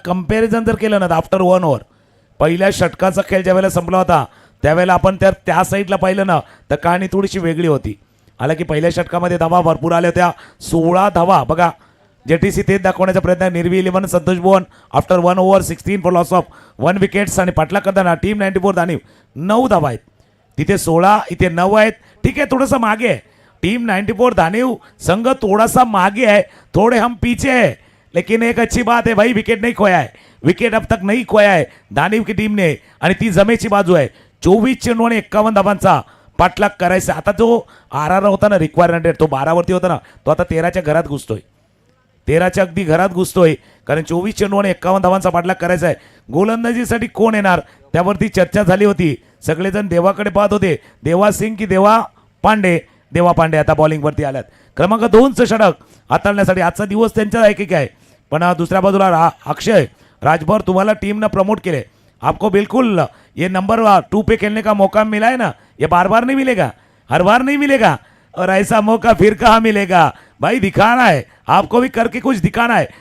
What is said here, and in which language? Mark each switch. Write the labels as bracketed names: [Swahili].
[Marathi] Comparison जर केलं ना आफ्टर 1 ओव्हर, पहिल्या षटकाचा खेळ ज्यावेळेला संपला होता त्यावेळेला आपण त्या साईडला पाहिलं ना तर कहाणी थोडीशी वेगळी होती. आला की पहिल्या षटकामध्ये धावा भरपूर आल्या होत्या. 16 धावा. बघा जेटीसी तेच दाखवण्याचा प्रयत्न. निर्वी 11 Santosh Bhuvan after 1 over 16 for loss of 1 wickets. आणि पाठलाग करताना टीम 94 दानीव 9 धावा आहेत. तिथे 16, इथे 9 आहेत. ठीक आहे, थोडंसं मागे आहे. [Hindi] टीम 94 दानीव संघ थोड़ा सा मागे है, थोड़े हम पीछे है, लेकिन एक अच्छी बात है भाई, विकेट नहीं खोया है. विकेट अब तक नहीं खोया है दानीव की टीम ने [Marathi] आणि ती जमेची बाजू आहे. 24 चेंडू आणि 51 धावांचा पाठलाग करायचा. आता जो RR होता ना रिक्वायरमेंट तो 12वरती होता ना, तो आता 13च्या घरात घुसतोय. 13च्या अगदी घरात घुसतोय, कारण 24 चेंडू आणि 51 धावांचा पाठलाग करायचा आहे. गोलंदाजीसाठी कोण येणार त्यावरती चर्चा झाली होती. सगळेजण देवाकडे पाहत होते, देवा सिंग की देवा पांडे. देवा पांडे आता बॉलिंगवरती आल्यात. क्रमांक 2चं षटक हाताळण्यासाठी आजचा दिवस त्यांच्या ऐकिक आहे. पण दुसऱ्या बाजूला अक्षय राजभर तुम्हाला टीम ने प्रमोट केले. [Hindi] आपको बिल्कुल ये नंबर 2 पे खेलने का मौका मिला है ना, ये बार बार नहीं मिलेगा, हर बार नहीं मिलेगा. और ऐसा मौका फिर कहाँ मिलेगा भाई. दिखाना है आपको भी, करके कुछ दिखाना है.